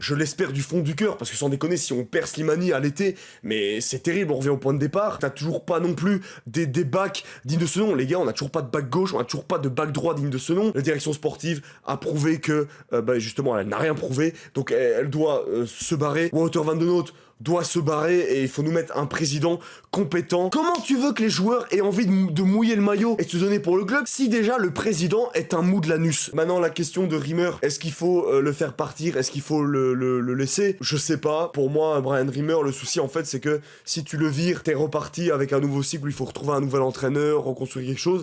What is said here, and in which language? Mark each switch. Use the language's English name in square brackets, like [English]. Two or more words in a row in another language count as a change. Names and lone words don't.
[French] Je l'espère du fond du cœur, parce que sans déconner, si on perd Slimani à l'été, mais c'est terrible, on revient au point de départ. T'as toujours pas non plus des backs dignes de ce nom. Les gars, on a toujours pas de back gauche, on a toujours pas de back droit digne de ce nom. La direction sportive a prouvé que justement elle n'a rien prouvé, donc elle doit se barrer. Wouter van de Noot doit se barrer, et il faut nous mettre un président compétent. Comment tu veux que les joueurs aient envie de mouiller le maillot et de se donner pour le club si déjà le président est un mou de l'anus? Maintenant la question de Rimmer, est-ce qu'il faut le faire partir, est-ce qu'il faut le laisser? Je sais pas. Pour moi, Brian Rimmer, le souci en fait c'est que si tu le vires, t'es reparti avec un nouveau cycle où il faut retrouver un nouvel entraîneur, reconstruire quelque chose.